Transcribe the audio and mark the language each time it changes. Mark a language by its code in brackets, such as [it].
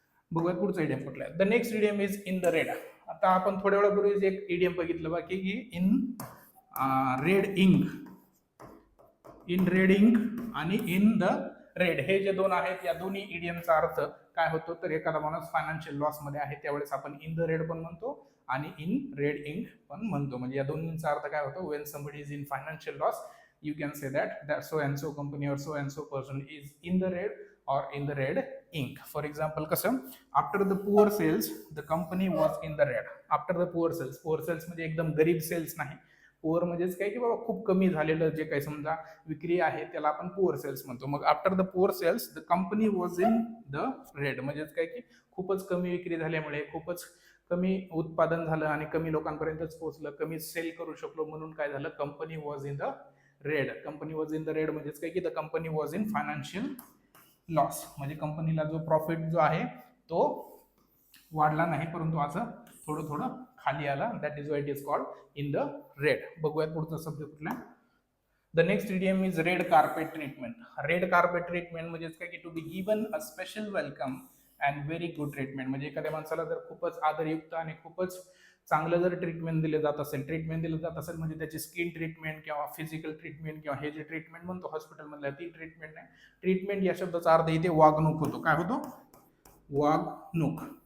[mr] बघूयात पुढचा इडियम कुठला आहे. [en] The next idiom is in the red. [mr] आता आपण थोड्या वेळापूर्वी एक इडियम बघितलं बाकी की in red Inc. In red Inc आणि इन द रेड, हे जे दोन आहेत या दोन्ही इडियमचा अर्थ काय होतो, तर एखादा माणूस फायनान्शियल लॉस मध्ये आहे त्यावेळेस आपण इन द रेड पण म्हणतो आणि इन रेड इंक पण म्हणतो. म्हणजे या दोन्हींचा अर्थ काय होतो, [en] When somebody is in financial loss you can say that so and so company or so and so person is in the red or in the red ink. For example [mr] कसं, [en] after the poor sales the company was in the red. after the poor sales [mr] म्हणजे एकदम गरीब cells नाही, poor म्हणजेच काय की बाबा खूप कमी झालेलं जे काही समजा विक्री आहे त्याला आपण पुअर सेल्स म्हणतो. मग [en] after the poor sales the company was in the red, [mr] म्हणजेच काय की खूपच कमी विक्री झाल्यामुळे, खूपच कमी उत्पादन झालं आणि कमी लोकांपर्यंतच पोहोचलं, कमी सेल करू शकलो म्हणून काय झालं, [en] Company was in the red. Company was in the red [mr] म्हणजेच काय की [en] the company was in financial loss, [mr] म्हणजे कंपनीला जो प्रॉफिट जो आहे तो वाढला नाही, परंतु असं थोडं थोडं खाली आला. [en] That is why it is called in the red. [mr] बघूयात पुढचा शब्द कुठला. [en] The next idiom is red carpet treatment. Red carpet treatment [mr] म्हणजे काय की [en] To be given a special welcome and very good treatment. [mr] म्हणजे एखाद्या माणसाला जर खूपच आदरयुक्त आणि खूपच चांगलं जर ट्रीटमेंट दिलं जात असेल म्हणजे त्याची स्किन ट्रीटमेंट किंवा फिजिकल ट्रीटमेंट किंवा हे जे ट्रीटमेंट म्हणतो हॉस्पिटलमधल्या ती ट्रीटमेंट नाही. ट्रीटमेंट या शब्दाचा अर्थ इथे वागणूक होतो. काय होतो? वागणूक.